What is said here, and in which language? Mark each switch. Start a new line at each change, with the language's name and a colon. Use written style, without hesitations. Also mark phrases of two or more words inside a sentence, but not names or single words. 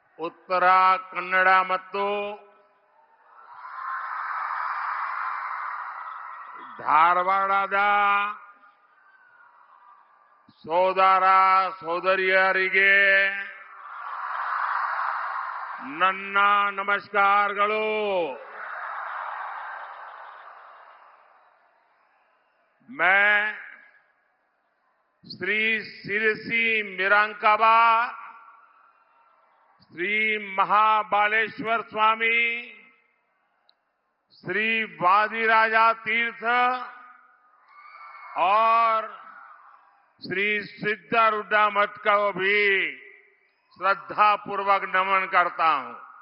Kannada: ಉತ್ತರ ಕನ್ನಡ ಮತ್ತು ಧಾರವಾಡದ ಸೋದರ ಸೋದರಿಯರಿಗೆ ನನ್ನ ನಮಸ್ಕಾರಗಳು.
Hindi: मैं श्री सिरसी मिरांकाबा श्री महाबालेश्वर स्वामी श्री वादिराजा तीर्थ और श्री सिद्धारूढ़ा मठ को भी श्रद्धा पूर्वक नमन करता हूं.